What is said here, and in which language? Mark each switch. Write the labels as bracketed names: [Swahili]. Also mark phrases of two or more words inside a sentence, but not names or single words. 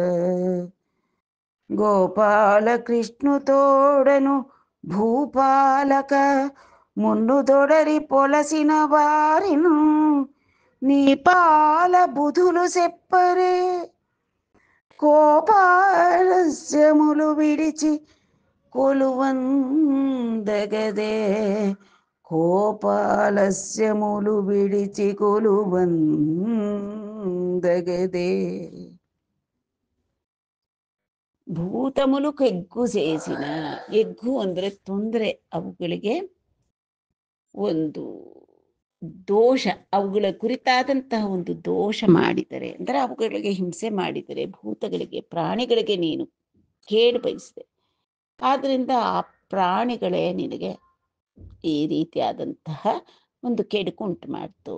[Telugu] గోపాలకృష్ణుతోడను భూపాలక మున్నుదొడరి పొలసిన వారిను నీ పాల బుధులు సెప్పరే. కోపాలస్యములు విడిచి కొలువందగదే, కోపాలస్యములు విడిచి కొలువందగదే. భూతములు ఎగ్గు సేసిన, [Kannada] ಎಗ್ಗು ಅಂದ್ರೆ ತೊಂದರೆ, ಅವುಗಳಿಗೆ ಒಂದು ದೋಷ, ಅವುಗಳ ಕುರಿತಾದಂತಹ ಒಂದು ದೋಷ ಮಾಡಿದರೆ ಅಂದ್ರೆ ಅವುಗಳಿಗೆ ಹಿಂಸೆ ಮಾಡಿದರೆ, ಭೂತಗಳಿಗೆ ಪ್ರಾಣಿಗಳಿಗೆ ನೀನು ಕೇಡು ಬಯಸಿದೆ, ಆದ್ರಿಂದ ಆ ಪ್ರಾಣಿಗಳೇ ನಿನಗೆ ಈ ರೀತಿಯಾದಂತಹ ಒಂದು ಕೆಡುಕು ಉಂಟು ಮಾಡ್ತು.